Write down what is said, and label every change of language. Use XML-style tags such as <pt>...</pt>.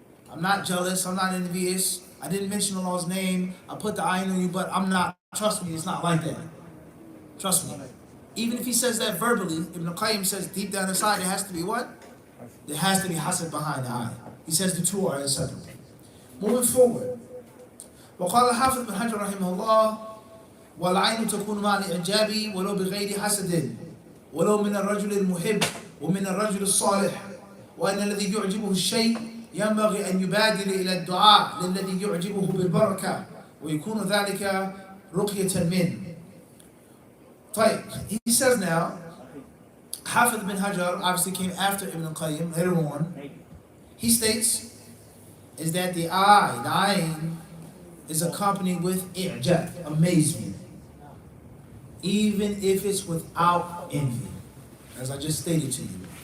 <en>I'm not jealous, I'm not envious, I didn't mention Allah's name, I put the ayn on you, but I'm not, trust me, it's not like that. Trust me. Even if he says that verbally, Ibn Qayyim says deep down inside there has to be what? There has to be hasad behind the eye. He says the two are inseparable. Moving forward.</en> <ar>وقال الحافظ بن حجر رحمه الله والعين تكون مع الإعجاب ولو بغير حسد ولو من الرجل المحب ومن الرجل الصالح وأن الذي يعجبه الشيء ينبغي أن يبادر إلى الدعاء للذي يعجبه بالبركة ويكون ذلك رقية منه.</ar> <en>طيب, he says now, Hafidh bin Hajar obviously came after Ibn Qayyim later on. He states is that the ayn is accompanied with i'jab, amazement, even if it's without envy, as I just stated to you.</en>